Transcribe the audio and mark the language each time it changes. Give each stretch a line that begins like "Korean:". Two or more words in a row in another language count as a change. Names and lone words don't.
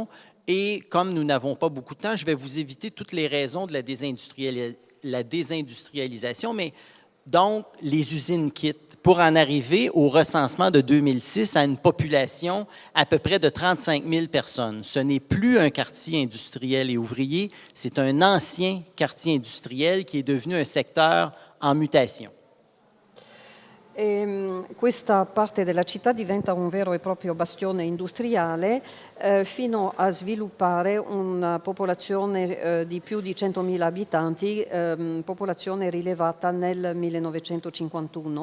French: Et comme nous n'avons pas beaucoup de temps, je vais vous éviter toutes les raisons de la désindustrialisation, mais donc les usines quittent pour en arriver au recensement de 2006 à une population à peu près de 35 000 personnes. Ce n'est plus un quartier industriel et ouvrier, c'est un ancien quartier industriel qui est devenu un secteur en mutation.
Italian: Questa parte della città diventa un vero e proprio bastione industriale fino a sviluppare una popolazione di più di 100.000 abitanti, popolazione rilevata nel 1951.